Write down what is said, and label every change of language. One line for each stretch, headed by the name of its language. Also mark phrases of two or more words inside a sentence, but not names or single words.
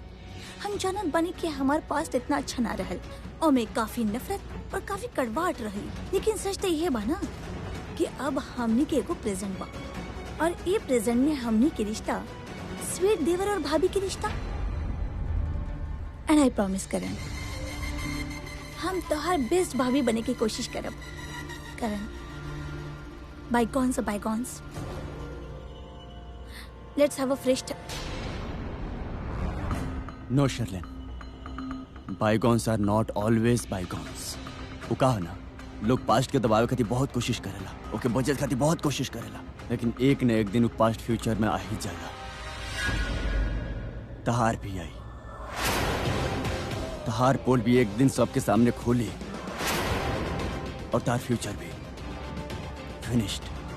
Bhojpuri: हम जानत बानी कि हमार पास इतना अच्छा ना रहल और में काफी नफरत और काफी कड़वाहट रही, लेकिन सच तो यह बाना कि अब हमनी के एगो प्रेजेंट बा, और ये प्रेजेंट में हमनी के रिश्ता स्वीट देवर और भाभी के रिश्ता।
English: And I promise
Bhojpuri: करण, हम तोहर बेस्ट भाभी बने की कोशिश करब।
English: करण, बाइगॉन्स are bygones. Let's have a fresh start. No, Sherlyn. Bygones are not always bygones.
Bhojpuri: वो कहा ना, लोग पास्ट के दबावे खातिर बहुत कोशिश करेला, ओके बचत खातिर बहुत कोशिश करेला, लेकिन एक न एक दिन वो
English: past future
Bhojpuri: में आ ही जाला। तहार भी आई, तहार पोल भी एक दिन सबके सामने खोली और तार फ्यूचर भी फिनिश्ड।